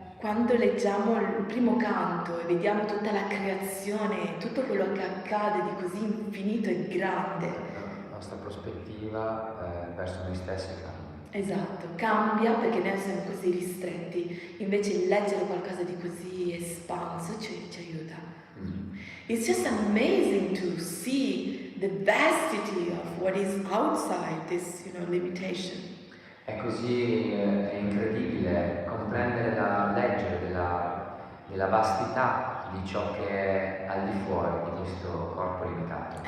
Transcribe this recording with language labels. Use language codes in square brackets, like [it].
[it] Quando leggiamo il primo canto e vediamo tutta la creazione, tutto quello che accade di così infinito e grande. La nostra prospettiva verso noi stessi cambia. Esatto, cambia perché noi siamo così ristretti, invece leggere qualcosa di così espanso ci aiuta. [en] It's just amazing to see the vastity of what is outside this, limitation. [it] È così è incredibile comprendere leggere della vastità di ciò che è al di fuori di questo corpo limitato.